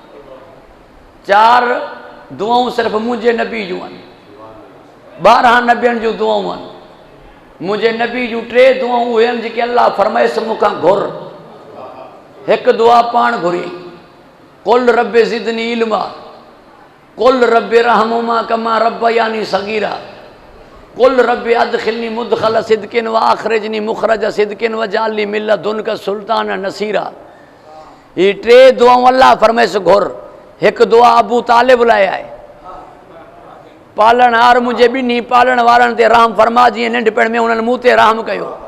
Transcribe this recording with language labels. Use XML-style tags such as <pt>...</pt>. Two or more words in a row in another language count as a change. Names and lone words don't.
<sd>4 दुआऊं सिर्फ़ु मुंहिंजे नबी जूं आहिनि, 12 नबियनि जूं दुआऊं आहिनि। मुंहिंजे नबी जूं 3 दुआऊं उहे आहिनि जेके अल्लाह फरमाइस मूंखां घुर। हिकु दुआ पाण घुरी,</sd> <ar>قل رب زدني علما، قل رب ارحمهما كما ربياني صغيرا، قل رب أدخلني مدخل صدق وأخرجني مخرج صدق واجعل لي من لدنك سلطانا نصيرا.</ar> <sd>ये 3 दुआऊं अल्लाह फरमाइस घुर। हिकु दुआ अबू तालिब लाइ आहे, पालणहार मुंहिंजे ॿिन्ही पालण वारनि ते रहम फरमा, जीअं नंढपण में उन्हनि मूं ते रहम कयो।</sd>